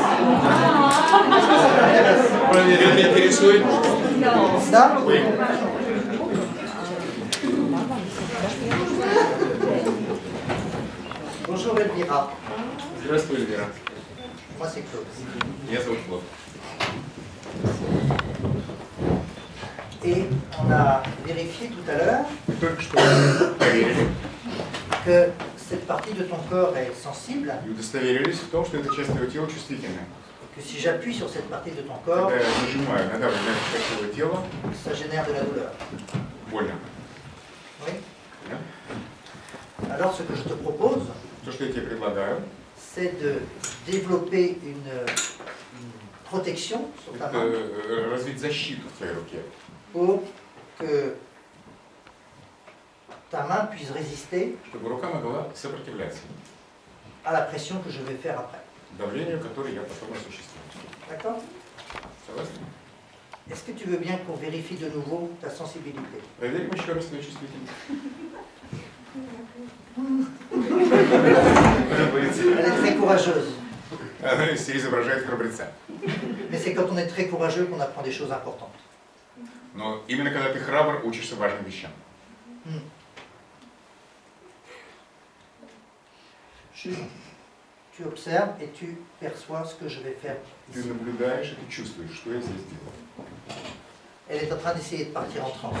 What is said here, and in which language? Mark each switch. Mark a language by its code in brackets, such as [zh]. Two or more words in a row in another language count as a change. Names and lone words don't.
[fr] Est-ce que ça t'intéresse? Ça? Oui. Bonjour Elvira. [ru] Здравствуй, Эльвира. [fr] Moi c'est Claude. [ru] Меня зовут Клод. [fr] Et on a vérifié tout à l'heure [ru] Только что проверили [fr] que cette partie de ton corps est sensible, [ru] и удостоверились в том, что эта часть твоего тела чувствительная. [fr] que si j'appuie sur cette partie de ton corps, [ru] Когда я нажимаю, надавливаю на эту часть твоего тела, [fr] ça génère de la douleur. [ru] больно. [fr] Oui. [ru] Да? [fr] Alors ce que je te propose, [ru] То, что я тебе предлагаю, [fr] c'est de développer une protection sur ta main [ru] это развить защиту в твоей руке, [fr] pour que ta main puisse résister [ru] чтобы рука могла сопротивляться [fr] à la pression que je vais faire après. [ru] давлению, которое я потом осуществлю. [fr] D'accord? [ru] Согласны? [fr] Est-ce que tu veux bien qu'on vérifie de nouveau ta sensibilité? [ru] Проверим еще раз твою чувствительность. [fr] Elle est très courageuse. [ru] Она все изображает храбреца. [fr] Mais c'est quand on est très courageux qu'on apprend des choses importantes. [ru] Но именно когда ты храбр, учишься важным вещам. [fr] Tu observes et tu perçois ce que je vais faire [ru] Ты [fr] ici. [ru] наблюдаешь и ты чувствуешь, что я здесь делаю. [fr] Elle est en train d'essayer de partir en transe.